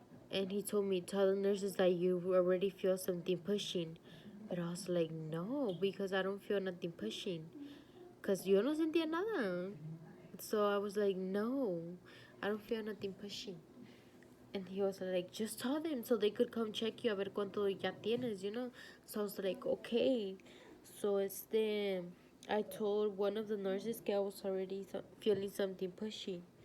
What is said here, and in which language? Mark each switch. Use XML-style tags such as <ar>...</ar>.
<en>And he told me, tell the nurses that you already feel something pushing. But I was like, no, because I don't feel nothing pushing.</en> <es>Because yo no sentía nada.</es> <en>So I was like, no, I don't feel nothing pushing. And he was like, just tell them so they could come check you</en> <es>a ver cuánto ya tienes,</es> <en>you know. So I was like, okay. So I told one of the nurses que I was already feeling something pushy.</en>